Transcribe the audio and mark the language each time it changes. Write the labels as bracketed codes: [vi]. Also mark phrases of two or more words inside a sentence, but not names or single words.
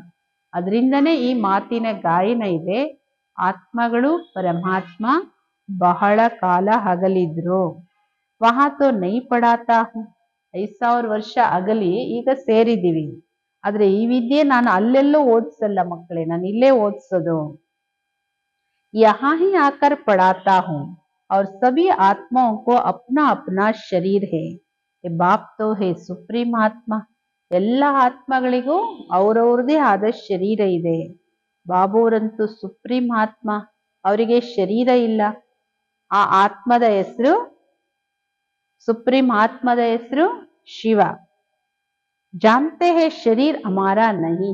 [kn] ಅದರಿಂದನೇ ಈ ಮಾತಿನ ಗಾಯನ ಇದೆ. ಆತ್ಮಗಳು ಪರಮಾತ್ಮ ಬಹಳ ಕಾಲ ಅಗಲಿದ್ರು. [hi] वहाँ तो नहीं पढ़ाता हूँ. [kn] 5,000 ವರ್ಷ ಅಗಲಿ ಈಗ ಸೇರಿದ್ದೀವಿ. ಆದ್ರೆ ಈ ವಿದ್ಯೆ ನಾನು ಅಲ್ಲೆಲ್ಲೋ ಓದಿಸಲ್ಲ ಮಕ್ಕಳೇ, ನಾನು ಇಲ್ಲೇ ಓದಿಸೋದು. [hi] यहाँ ही आकर पढ़ाता हूँ और सभी आत्माओं को अपना अपना शरीर है. ये बाप तो है सुप्रीम ಆತ್ಮ. [kn] ಎಲ್ಲ ಆತ್ಮಗಳಿಗೂ ಅವ್ರವ್ರದೇ ಆದ ಶರೀರ ಇದೆ. ಬಾಬೋರಂತೂ ಸುಪ್ರೀಂ ಆತ್ಮ, ಅವರಿಗೆ ಶರೀರ ಇಲ್ಲ. ಆ ಆತ್ಮದ ಹೆಸರು, ಸುಪ್ರೀಂ ಆತ್ಮದ ಹೆಸರು ಶಿವ. [hi] जानते हैं शरीर हमारा नहीं.